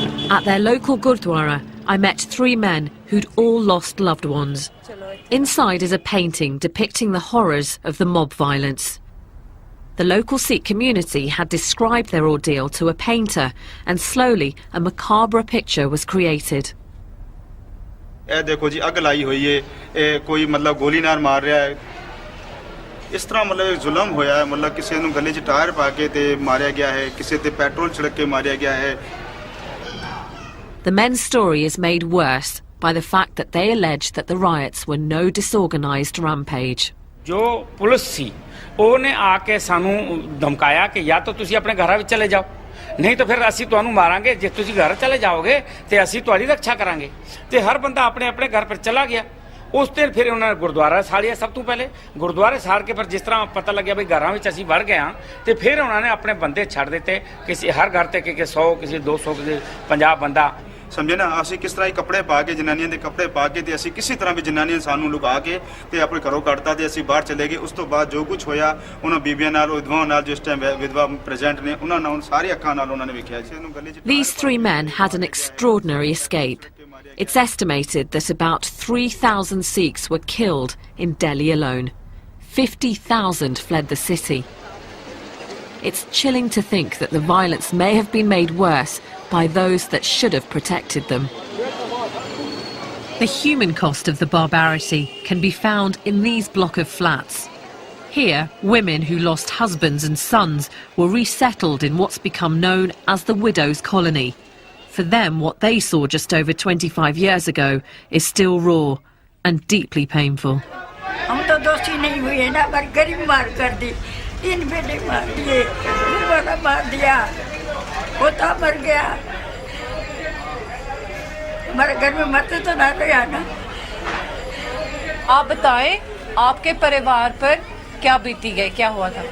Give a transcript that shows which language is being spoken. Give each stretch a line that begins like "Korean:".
English: At their local Gurdwara, I met 3 men who'd all lost loved ones. Inside is a painting depicting the horrors of the mob violence. The local Sikh community had described their ordeal to a painter, and slowly a macabre picture was created.
Punjabi: ਇਹ ਦੇਖੋ ਜੀ ਅੱਗ ਲਾਈ ਹੋਈ ਏ ਇਹ ਕੋਈ ਮਤਲਬ ਗੋਲੀ ਨਾਲ ਮਾਰ ਰਿਹਾ ਹੈ ਇਸ ਤਰ੍ਹਾਂ ਮਤਲਬ ਜ਼ੁਲਮ ਹੋਇਆ ਹੈ ਮਤਲਬ ਕਿਸੇ ਨੂੰ ਗਲੇ 'ਚ ਟਾਇਰ ਪਾ ਕੇ ਤੇ ਮਾਰਿਆ ਗਿਆ ਹੈ ਕਿਸੇ ਤੇ ਪੈਟਰੋਲ ਛਿੜਕ ਕੇ ਮਾਰਿਆ ਗਿਆ ਹੈ
English: The men's story is made worse by the fact that they allege that the riots were no disorganized rampage.
Punjabi: ਜੋ ਪੁਲਿਸ ਸੀ ਉਹਨੇ ਆ ਕੇ ਸਾਨੂੰ ਧਮਕਾਇਆ ਕਿ ਜਾਂ ਤਾਂ ਤੁਸੀਂ ਆਪਣੇ ਘਰਾਂ ਵਿੱਚ ਚਲੇ ਜਾਓ ਨਹੀਂ ਤਾਂ ਫਿਰ ਅਸੀਂ ਤੁਹਾਨੂੰ ਮਾਰਾਂਗੇ ਜੇ ਤੁਸੀਂ ਘਰ ਚਲੇ ਜਾਓਗੇ ਤੇ ਅਸੀਂ ਤੁਹਾਡੀ ਰੱਖਿਆ ਕਰਾਂਗੇ ਤੇ ਹਰ ਬੰਦਾ ਆਪਣੇ ਆਪਣੇ ਘਰ ਪਰ ਚਲਾ ਗਿਆ ਉਸ ਦਿਨ ਫਿਰ ਉਹਨਾਂ ਨੇ ਗੁਰਦੁਆਰਾ ਸਾੜਿਆ ਸਭ ਤੋਂ ਪਹਿਲੇ ਗੁਰਦੁਆਰੇ ਸਾੜ ਕੇ ਫਿਰ ਜਿਸ ਤਰ੍ਹਾਂ ਪਤਾ ਲੱਗਿਆ ਵੀ ਘਰਾਂ ਵਿੱਚ ਅਸੀਂ ਵੜ ਗਏ ਹਾਂ ਤੇ ਫਿਰ ਉਹਨਾਂ ਨੇ ਆਪਣੇ ਬੰਦੇ ਛੱਡ ਦਿੱਤੇ ਕਿਸੇ ਹਰ ਘਰ ਤੇ ਕਿ 100 ਕਿਸੇ 200 ਕਿਸੇ 50 ਬੰਦਾ ਸਮਝੇ ਨਾ ਅਸੀਂ ਕਿਸ ਤਰ੍ਹਾਂ ਹੀ ਕੱਪੜੇ ਪਾ ਕੇ ਜਨਾਨੀਆਂ ਦੇ ਕੱਪੜੇ ਪਾ ਕੇ ਤੇ ਅਸੀਂ ਕਿਸੇ ਤਰ੍ਹਾਂ ਵੀ ਜਨਾਨੀਆਂ ਸਾਨੂੰ ਲੁਕਾ ਕੇ ਤੇ ਆਪਣੇ ਘਰੋਂ ਕੱਢਤਾ ਤੇ ਅਸੀਂ ਬਾਹਰ ਚਲੇ ਗਏ ਉਸ ਤੋਂ ਬਾਅਦ ਜੋ ਕੁਝ ਹੋਇਆ ਉਹਨਾਂ ਬੀਬੀਆਂ ਨਾਲ ਵਿਧਵਾਵਾਂ ਨਾਲ ਜਿਸ ਟਾਈਮ ਵਿਧਵਾ ਪ੍ਰੈਜ਼ੈਂਟ ਨੇ ਉਹਨਾਂ ਨਾਲ ਸਾਰੀ ਅੱਖਾਂ ਨਾਲ ਉਹਨਾਂ ਨੇ ਵੇਖਿਆ ਸੀ ਇਹਨੂੰ ਗਲੇ 'ਚ
English: These three men had an extraordinary escape. It's estimated that about 3,000 Sikhs were killed in Delhi alone. 50,000 fled the city. It's chilling to think that the violence may have been made worse by those that should have protected them. The human cost of the barbarity can be found in these block of flats. Here, women who lost husbands and sons were resettled in what's become known as the widows' colony. For them, what they saw just over 25 years ago is still raw and deeply painful.
Hindi: हम तो दोषी नहीं हुए ना पर गरीब मार कर दी 3 बेटे मार दिए बड़ा मार दिया पोता मर गया हमारे घर में मरते तो ना गया ना आप बताएं आपके परिवार पर क्या बीती गई क्या हुआ था